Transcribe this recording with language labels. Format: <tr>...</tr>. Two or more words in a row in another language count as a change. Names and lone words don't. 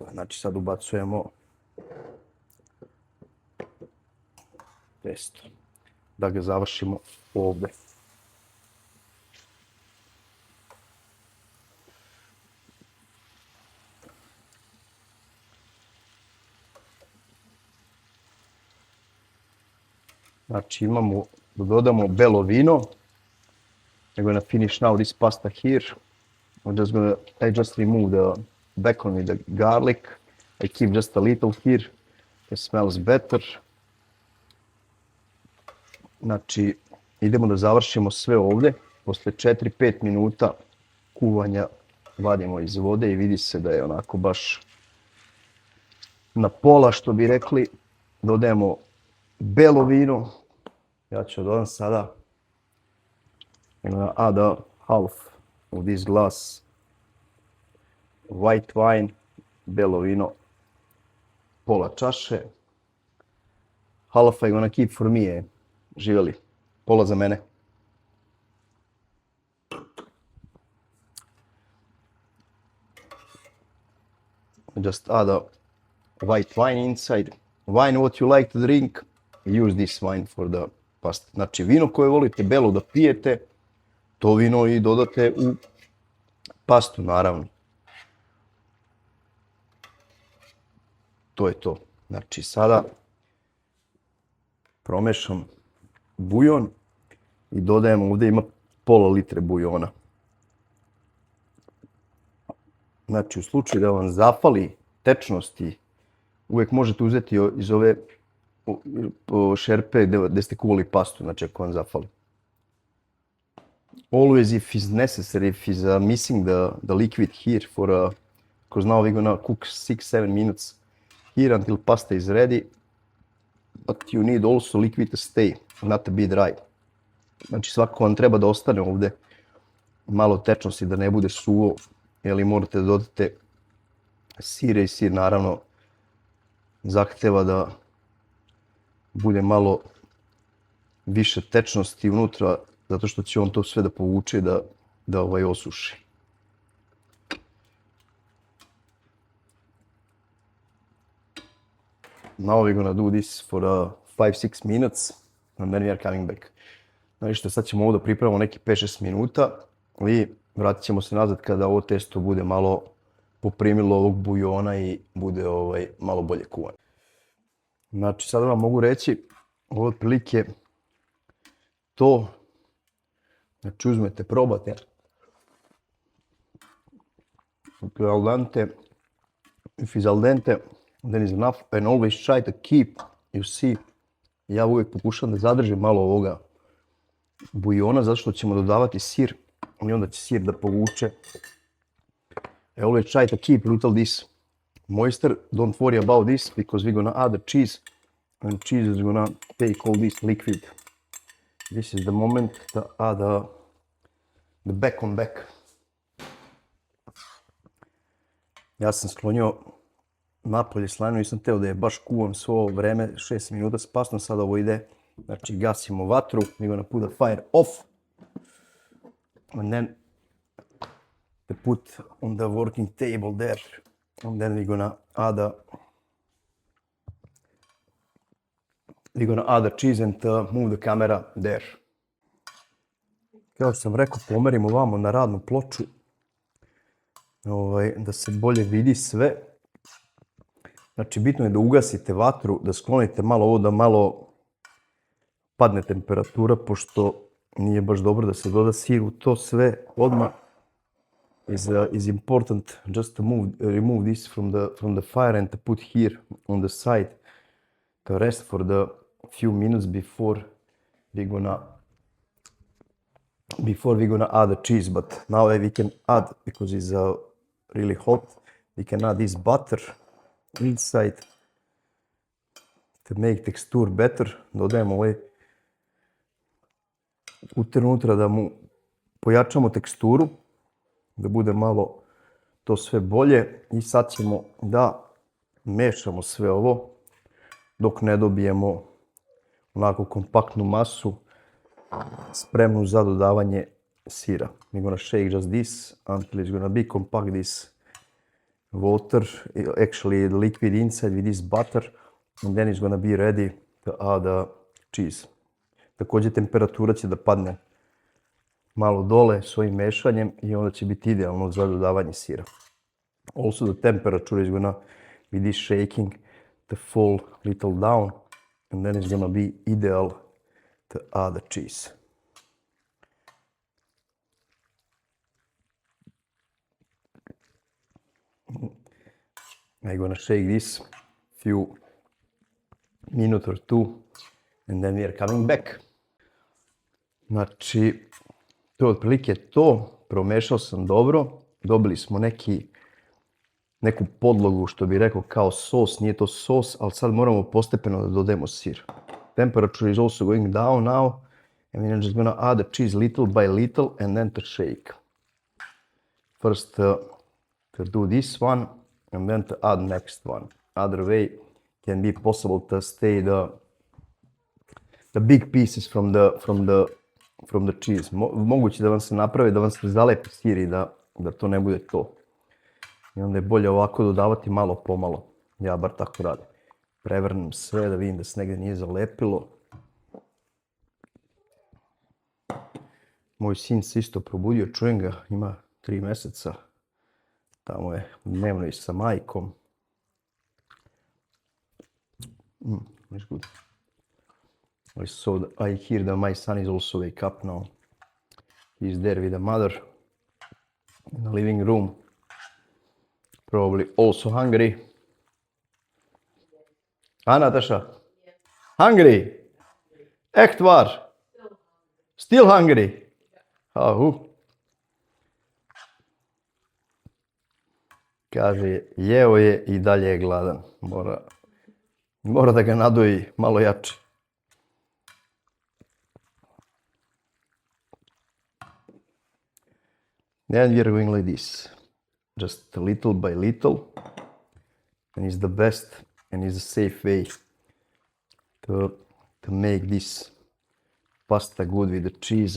<sr>Znači sad ubacujemo testo da ga završimo ovdje. Znači imamo da dodamo belo vino.</sr> <en>I'm gonna finish now this pasta here. I just remove the bacon with the garlic. I keep just a little here. It smells better.</en> <sr>Znači idemo da završimo sve ovdje. Posle 4-5 minuta kuvanja vadimo iz vode i vidi se da je onako baš na pola, što bi rekli. Dodajemo belo vino. Ja ću dodam sada.</sr> <en>I'm gonna add a half of this glass white wine,</en> <sr>belo vino, pola čaše.</sr> <en>Half I'm gonna keep for me,</en> <sr>živjeli, pola za mene.</sr> <en>Just add a white wine inside. Wine what you like to drink, use this wine for the pasta.</en> <sr>Znači vino koje volite belo da pijete, to vino i dodate u pastu, naravno. To je to. Znači sada promešam bujon i dodajem, ovdje ima pola litre bujona. Znači u slučaju da vam zafali tečnosti, uvijek možete uzeti iz ove šerpe gdje ste kuvali pastu, znači ako vam zafali.</sr> <en>Always if it's necessary, if it's missing the liquid here because now we're gonna cook 6-7 minutes here until pasta is ready, but you need also liquid to stay, not to be dry.</en> <sr>Znači svako vam treba da ostane ovdje malo tečnosti, da ne bude suvo, jer morate da dodate sire i sir naravno zahteva da bude malo više tečnosti unutra, zato što će on to sve da povuče da osuši.</sr> <en>Now we're gonna do this for 5-6 minutes and then we are coming back.</en> <sr>Znači sad ćemo ovo da pripremamo neki 5-6 minuta i vratit ćemo se nazad kada ovo testo bude malo poprimilo ovog bujona i bude malo bolje kuvano. Znači sada vam mogu reći, ovo je otprilike to. Znači uzmete, probate.</sr> <en>If it's</en> <it>al dente,</it> <en>if it's</en> <it>al dente,</it> <en>then is enough. And always try to keep, you see,</en> <sr>ja uvijek pokušam da zadržim malo ovoga bujona, zato što ćemo dodavati sir i onda će sir da povuče.</sr> <en>I always try to keep little this moisture. Don't worry about this because we're gonna add the cheese and cheese is gonna take all this liquid. This is the moment to add the bacon back.</en> <sr>Ja sam sklonio napolje slaninu, nisam teo da je baš kuvam svo ovo vreme, 6 minuta s pastom, sada ovo ide. Znači gasimo vatru,</sr> <en>we're gonna put the fire off. And then to put on the working table there. And then we're gonna add the cheese and move the camera there.</en> <sr>Kao što sam rekao, pomerimo vamo na radnu ploču da se bolje vidi sve. Znači bitno je da ugasite vatru, da sklonite malo ovo, da malo padne temperatura, pošto nije baš dobro da se doda sir u to sve odmah.</sr> <en>is important just to remove this from the fire and to put here on the side to rest for the few minutes before we're gonna add the cheese. But now we can add, because it's really hot, we can add this butter inside to make texture better.</en> <sr>Dodajemo ovaj unutra da mu pojačamo teksturu, da bude malo to sve bolje. I sad ćemo da mešamo sve ovo dok ne dobijemo onako kompaktnu masu spremnu za dodavanje sira.</sr> <en>We're gonna shake just this until it's gonna be compact, this water, actually the liquid inside with this butter, and then it's gonna be ready to add the cheese.</en> <sr>Također temperatura će da padne malo dole s ovim mešanjem i onda će biti idealno za dodavanje sira.</sr> <en>Also the temperature is gonna with this shaking to fall little down, and then it's gonna be ideal to add the cheese. I'm gonna shake this few minute or two, and then we are coming back.</en> <sr>Znači, to je otprilike to. Promešao sam dobro. Dobili smo neku podlogu, što bi rekao, kao sos. Nije to sos, ali sad moramo postepeno da dodajemo sir.</sr> <en>Temperature is also going down now, and we're just gonna add the cheese little by little and then to shake. First to do this one and then to add next one. Other way can be possible to stay the big pieces from the cheese.</en> <sr>Moguće da vam se napravi, da vam se zalepi sir i da to ne bude to. I onda je bolje ovako dodavati malo po malo. Ja bar tako radim. Prevrnem sve da vidim da se negdje nije zalepilo. Moj sin se isto probudio, čujem ga, ima 3 mjeseca. Tamo je dnevno i sa majkom.</sr> <en>It's good. I hear that my son is also wake up now. He's there with the mother in the living room. Probably also hungry. Huh, Natasha?</en> <nl>Hungry? Echt waar?</nl> <en>Still hungry?</en> <sr>Kaže, jeo je i dalje je gladan. Mora da ga nadoji malo jače.</sr> <en>Then we are going like this. Just little by little. And it's the best and it's a safe way to make this pasta good with the cheese.</en>